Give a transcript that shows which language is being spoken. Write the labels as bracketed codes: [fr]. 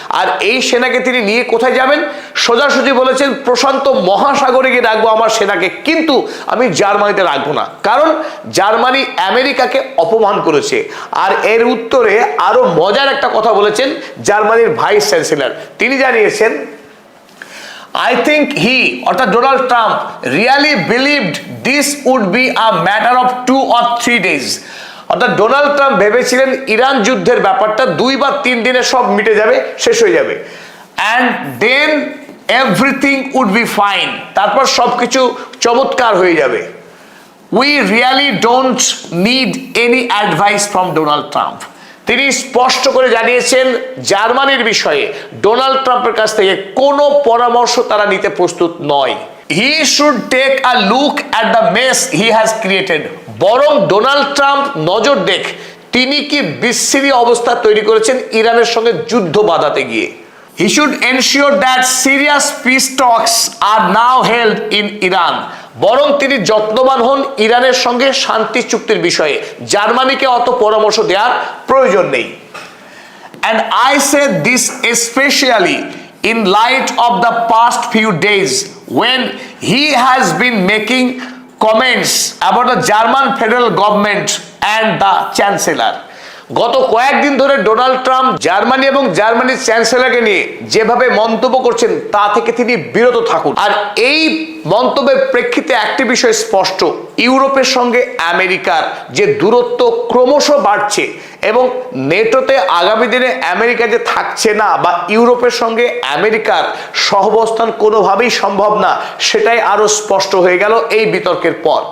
[bn] আর এই সেনাকে তিনি নিয়ে কোথায় যাবেন? সোজাসুজি বলেছেন প্রশান্ত মহাসাগরে গিয়ে রাখবো আমার সেনাকে, কিন্তু আমি জার্মানিতে রাখবো না, কারণ জার্মানি আমেরিকাকে অপমান করেছে। আর এর উত্তরে আরো মজার একটা কথা বলেছেন জার্মানির ভাইস চ্যান্সেলর। তিনি জানিয়েছেন [en] I think he, [bn] অর্থাৎ [en] Donald Trump, really believed this would be a matter of 2 or 3 days। [bn] অর্থাৎ ডোনাল্ড ট্রাম্প ভেবেছিলেন ইরান যুদ্ধের ব্যাপারটা 2 বা 3 দিনে সব মিটে যাবে, শেষ হয়ে যাবে। [en] And then everything would be fine, [bn] তারপর সবকিছু চমৎকার হয়ে যাবে। [en] We really don't need any advice from Donald Trump. [bn] তিনি স্পষ্ট করে জানিয়েছেন জার্মানির বিষয়ে ডোনাল্ড ট্রাম্পের কাছ থেকে কোনো পরামর্শ তারা নিতে প্রস্তুত নয়। [en] He should take a look at the mess he has created. [bn] বরং ডোনাল্ড ট্রাম্প নজর দেখ তিনি কি বিচ্ছিরি অবস্থা তৈরি করেছেন ইরানের সঙ্গে যুদ্ধ বাঁধাতে গিয়ে। [en] He should ensure that serious peace talks are now held in Iran. [bn] বরং তিনি যত্নবান হন ইরানের সঙ্গে শান্তি চুক্তির বিষয়ে। জার্মানিকে অত পরামর্শ দেওয়ার প্রয়োজন নেই। [en] And I say this especially in light of the past few days when he has been making comments about the German federal government and the chancellor. [bn] গত কয়েকদিন ধরে ডোনাল্ড ট্রাম্প জার্মানি এবং জার্মানির চ্যান্সেলরকে নিয়ে যেভাবে মন্তব্য করছেন তা থেকে তিনি বিরত থাকুন। আর এই মন্তব্যের প্রেক্ষিতে একটি বিষয় স্পষ্ট, ইউরোপের সঙ্গে আমেরিকার যে দূরত্ব ক্রমশ বাড়ছে এবং নেটোতে আগামী দিনে আমেরিকা যে থাকছে না বা ইউরোপের সঙ্গে আমেরিকার সহাবস্থান কোনোভাবেই সম্ভব না, সেটাই আরো স্পষ্ট হয়ে গেল এই বিতর্কের পর।